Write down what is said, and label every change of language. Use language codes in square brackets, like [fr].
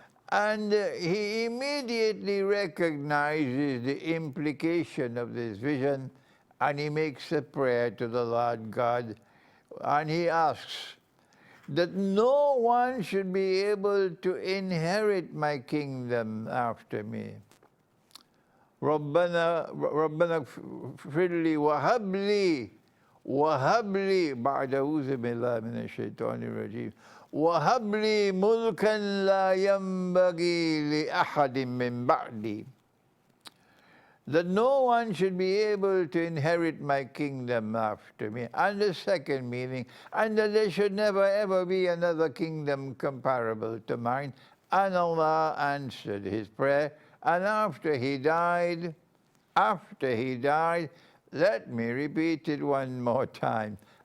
[en] And he immediately recognizes the implication of this vision, and he makes a prayer to the Lord God, and he asks that no one should be able to inherit my kingdom after me. [ar] ربنا اغفر لي وهب لي بعد أعوذ بالله من الشيطان الرجيم وهب لي ملكا لا ينبغي لأحد من بعدي. [en] that no one should be able to inherit my kingdom after me. And the second meaning, and that there should never ever be another kingdom comparable to mine. And Allah answered his prayer. And after he died, let me repeat it one more time.